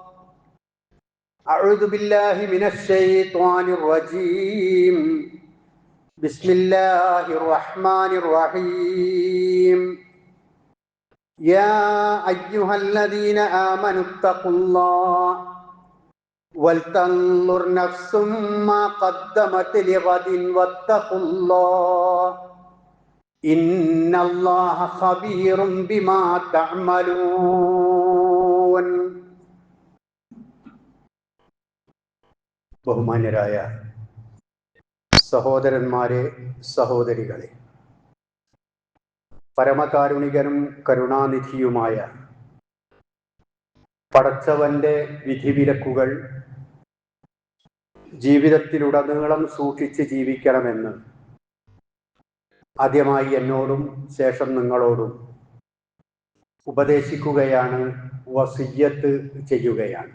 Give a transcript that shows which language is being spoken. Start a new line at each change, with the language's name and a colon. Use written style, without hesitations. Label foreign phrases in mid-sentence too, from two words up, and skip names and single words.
Arabic: أعوذ بالله من الشيطان الرجيم بسم الله الرحمن الرحيم يا أيها الذين آمنوا اتقوا الله ولتنظر نفس ما قدمت لغد واتقوا الله إن الله خبير بما تعملون.
Malayalam: ബഹുമാന്യരായ സഹോദരന്മാരെ, സഹോദരികളെ, പരമകാരുണികനും കരുണാനിധിയുമായ പടച്ചവന്റെ വിധിവിലക്കുകൾ ജീവിതത്തിലുടനീളം സൂക്ഷിച്ച് ജീവിക്കണമെന്ന് ആദ്യമായി എന്നോടും ശേഷം നിങ്ങളോടും ഉപദേശിക്കുകയാണ്, വസിയ്യത്ത് ചെയ്യുകയാണ്.